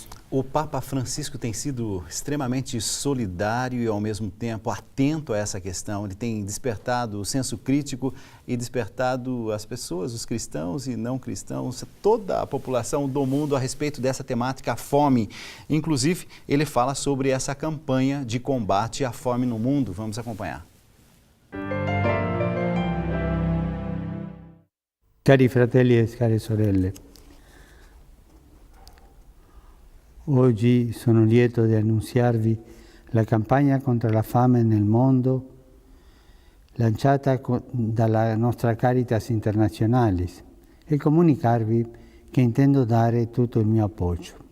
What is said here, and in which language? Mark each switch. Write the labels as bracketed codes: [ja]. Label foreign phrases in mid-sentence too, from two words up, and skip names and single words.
[pt] O Papa Francisco tem sido extremamente solidário e, ao mesmo tempo, atento a essa questão. Ele tem despertado o senso crítico e despertado as pessoas, os cristãos e não cristãos, toda a população do mundo a respeito dessa temática, a fome. Inclusive, ele fala sobre essa campanha de combate à fome no mundo. Vamos acompanhar. [it] Cari fratelli e care sorelle, oggi sono lieto di annunziarvi la campagna contro la fame nel mondo lanciata dalla nostra Caritas Internationalis e comunicarvi che intendo dare tutto il mio appoggio.